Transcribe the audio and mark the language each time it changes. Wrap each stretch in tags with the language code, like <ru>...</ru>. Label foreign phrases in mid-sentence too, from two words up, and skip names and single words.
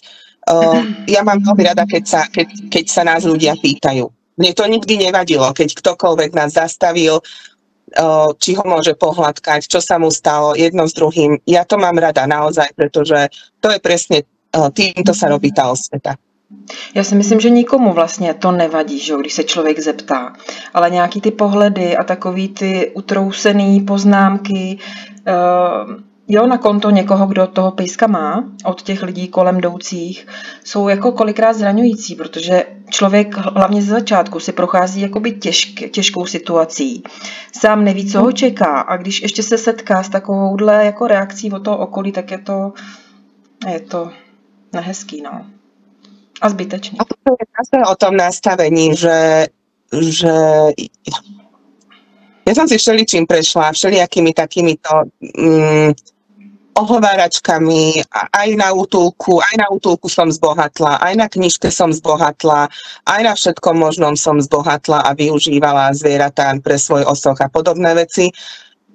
<sk>Ja mám veľmi rada, keď sa nás ľudia pýtajú. Mne to nikdy nevadilo, keď ktokoľvek nás zastavil, či ho môže pohľadkať, čo sa mu stalo, jedno s druhým. Ja to mám rada naozaj, pretože to je presne, týmto sa robí tá osveta.</sk> <cs>Já si myslím, že nikomu vlastně to nevadí, že když se člověk zeptá, ale nějaký ty pohledy a takový ty utrousený poznámky, jo, na konto někoho, kdo toho pejska má, od těch lidí kolem jdoucích, jsou jako kolikrát zraňující, protože člověk hlavně ze začátku si prochází jakoby těžkou situací. Sám neví, co ho čeká a když ještě se setká s takovouhle jako reakcí od toho okolí, tak je to nehezký, no. A zbytečný. A</cs> <sk>to je zase o tom nastavení, že ja som si všeličím prešla, všelijakými takýmito ohováračkami, aj na útulku som zbohatla, aj na knižke som zbohatla, aj na všetkom možnom som zbohatla a využívala zvieratá pre svoj osoch a podobné veci.</sk>